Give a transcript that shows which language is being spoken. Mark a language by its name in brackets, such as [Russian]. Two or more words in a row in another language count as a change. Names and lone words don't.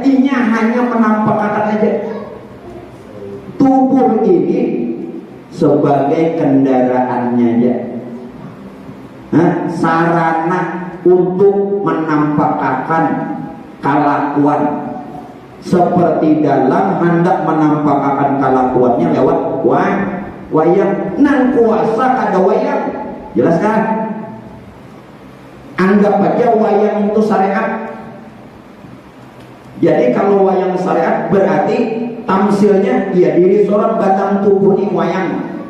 [Banjar] Inya hanya menampakkan aja. Tubuh ini sebagai kendaraannya aja. [Indonesian] Sarana untuk menampakkan kelakuan. Seperti dalam hendak menampakkan kelakuannya lewat wayang. [Banjar] Nang kuasa kada wayang. Jelas kan? [Indonesian] Anggap aja wayang itu syariat. Jadi kalau wayang syariat berarti tamsilnya ya diri seorang batang tubuh ini wayang.